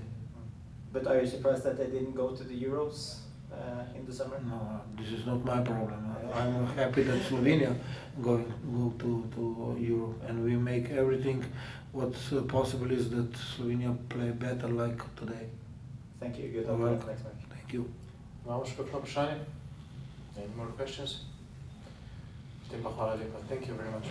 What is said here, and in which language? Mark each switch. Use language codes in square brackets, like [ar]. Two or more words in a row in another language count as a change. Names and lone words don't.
[en] But are you surprised that they didn't go to the Euros in the summer? No, this is not my problem. I'm happy that Slovenia go to Europe, and we make everything what possible is that Slovenia play better like today. Thank you. Good You're luck welcome. next match. Thank you. [sl] Imamo še kakšno vprašanje? [en] Any more questions? [sl] Potem pa hvala lepa. [en] Thank you very much.